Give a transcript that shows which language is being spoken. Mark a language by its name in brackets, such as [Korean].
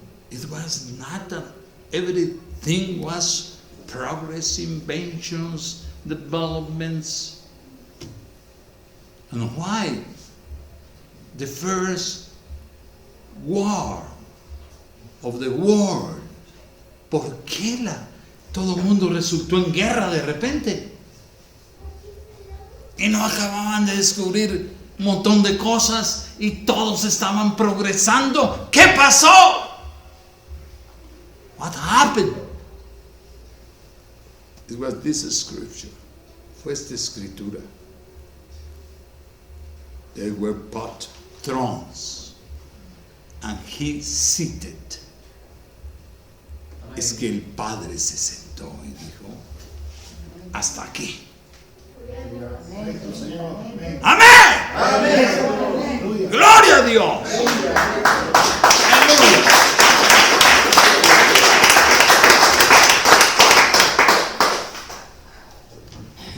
[English] It was not that everything was progress, inventions, developments. And why the first war of the world? [Spanish] ¿Por qué todo el mundo resultó en guerra de repente? Y no acababan de descubrir un montón de cosas y todos estaban progresando. ¿Qué pasó? [English] What happened? It was this scripture. [Spanish] Fue esta escritura. [English] They were put thrones, and he seated. [Spanish] Es que el Padre se sentó y dijo, hasta aquí. ¡Amén! ¡Gloria a Dios! ¡Aleluya!